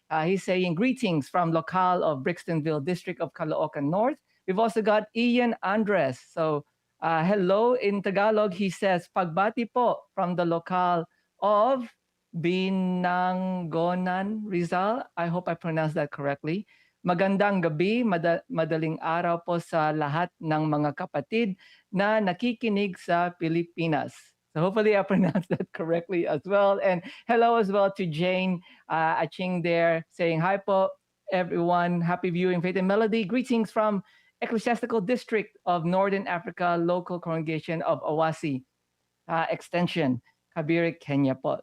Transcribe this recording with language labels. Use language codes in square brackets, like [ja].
[en] He's saying greetings from Local of Brixtonville, District of Caloocan North. We've also got Ian Andres. So hello in Tagalog. He says, [tl] pagbati po [en] from the Local of Binangonan, Rizal. I hope I pronounced that correctly. [tl] Magandang gabi, madaling araw po sa lahat ng mga kapatid na nakikinig sa Pilipinas. [en] So hopefully I pronounced that correctly as well. And hello as well to Jane Aching there saying hi po everyone. Happy viewing Faith and Melody. Greetings from Ecclesiastical District of Northern Africa, local congregation of Awasi Extension, Kabiri, Kenya po.